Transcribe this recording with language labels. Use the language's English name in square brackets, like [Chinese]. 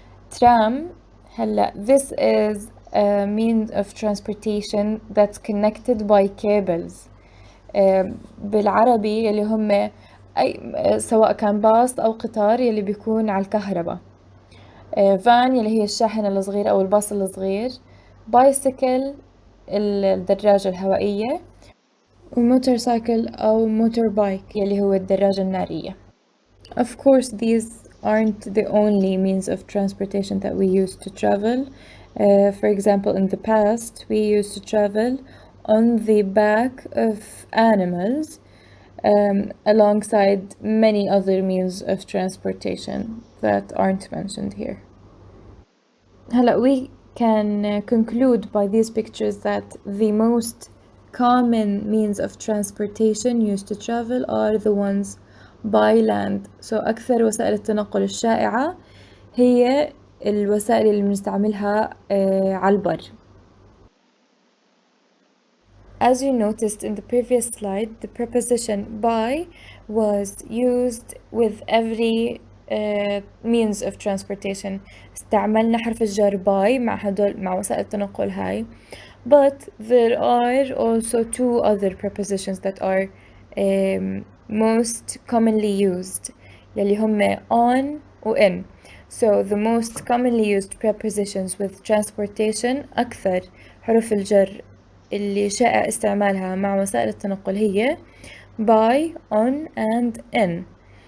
[English] Tram, هلا this is a means of transportation that's connected by cables. [Arabic] بالعربي اللي هم سواء كان باص أو قطار يلي بيكون على الكهرباء. فان يلي هي الشاحنة الصغيرة أو الباص الصغير. بايسيكل الدراجة الهوائية. وموتورسايكل أو موتوربايك يلي هو الدراجة النارية. [English] Of course these aren't the only means of transportation that we use to travel. For example, in the past we used to travel on the back of animals alongside many other means of transportation that aren't mentioned here. هلا we can conclude by these pictures that the most common means of transportation used to travel are the ones by land. [Arabic] So أكثر وسائل التنقل الشائعة هي الوسائل اللي بنستعملها على البر. [English] As you noticed in the previous slide, the preposition by was used with every means of transportation. [Arabic] استعملنا حرف الجر by مع وسائل التنقل هاي. [English] But there are also 2 other prepositions that are most commonly used [Arabic] يلي هم [English] on و in. So the most commonly used prepositions with transportation [Arabic] أكثر حروف الجر اللي شائع استعمالها مع وسائل التنقل هي [English] by, on and in.